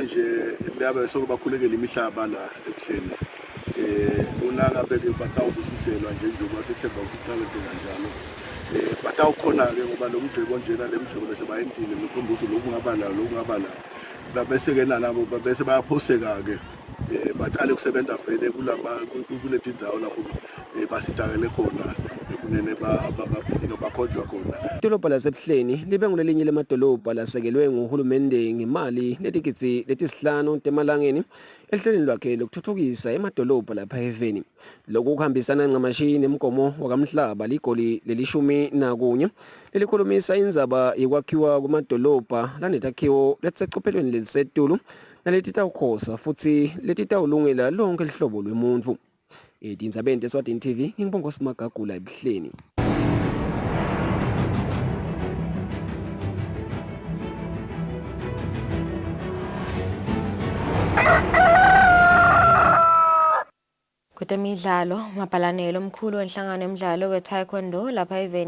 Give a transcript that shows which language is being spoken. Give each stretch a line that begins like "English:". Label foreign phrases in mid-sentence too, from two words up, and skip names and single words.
Swati: nje laba sokubakhulekela imihlaba la eBuhleni unaka beke batawubusiselwa nje njengoba sethemba ukuthi kanjalo batawukhona ke ngoba lo mjebo njena le mjebo bese bayintile mikhomba ukuthi lokhu ngaba la bese ke nabo bese bayaphoseka ke baqale ukusebenza vele kuleti ndzawo lapho basitakele khona kunene bakhonjwa khona. Idolobha laseBuhleni libe ngulelinye lamadolobha lasekelwe nguhulumende ngemali letisihlanu temalangeni ehlelweni lwakhe lokuthuthukisa emadolobha lapha eveni. Lokhu kuhambisana ncamashi nemgomo wakamhlaba ligoli leli-11 lelikhulumisa indzaba yokwakhiwa kwamadolobha lanetakhiwo letiseqophelweni lelisetulu nalititawukhosa futhi letitawulungela lonke lihlobo lwemuntu. Edindzabeni Eswatini TV ngibonga Simagagula eBuhleni. Kutemidlalo mabhalanelo omkhulu wenhlangano emidlalo we-taekwondo lapha eveni